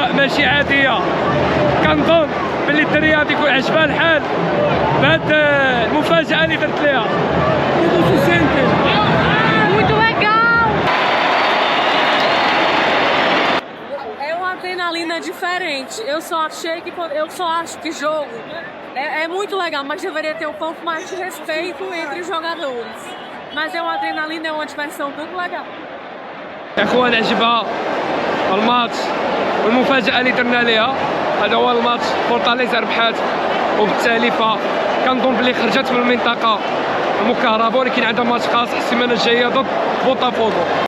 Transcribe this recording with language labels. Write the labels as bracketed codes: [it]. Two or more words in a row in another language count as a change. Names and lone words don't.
[ar] ماشي عاديه. كنظن باللي الدريه غادي يكون عجبها الحال بهاد المفاجاه اللي درت ليها. [pt] Muito legal! É uma adrenalina diferente. Eu só acho que jogo é muito legal, mas deveria ter um pouco mais de respeito entre os jogadores. Mas é uma adrenalina, é uma diversão muito legal. [ar] اخوان عجبها الماتش والمفاجاه اللي درنا ليها. هذا هو الماتش، فورتاليزا ربحات وبالتالي فكنظن بلي خرجت من المنطقه المكهربه، ولكن عندها ماتش خاص السيمانه الجايه ضد بوتافوغو.